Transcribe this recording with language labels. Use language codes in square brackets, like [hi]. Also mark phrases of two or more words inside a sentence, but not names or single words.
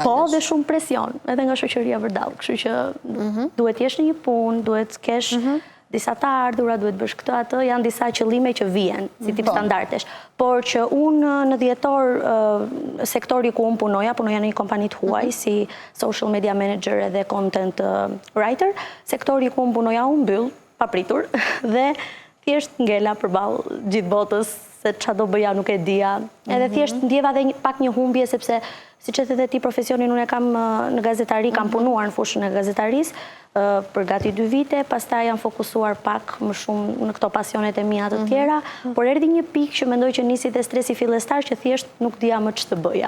[sq] Po, dhe shumë presion, edhe nga shoqëria vërdall. Kështu që duhet jesh në një punë, duhet kesh disa të ardhura, duhet bësh këtë atë, janë disa qëllime që vijnë, si tip standardesh. Por që unë në dhjetor, sektori ku unë punoja në një kompani të huaj, si [en] social media manager [sq] edhe [en] content writer, [sq] sektori ku unë punoja unë mbyll, papritur, dhe thjesht ngela përballë gjithë botës, se qa do bëja nuk e dija. Edhe thjesht ndjeva dhe pak një humbje, sepse si që të ti profesionin unë e kam në gazetari, kam punuar në fushën e gazetaris, për gati 2 vite, pastaj jam fokusuar pak më shumë në këto pasionet e mia të tjera, por erdhi një pikë që mendoj që nisi dhe stresi fillestar që thjesht nuk dija më që të bëja.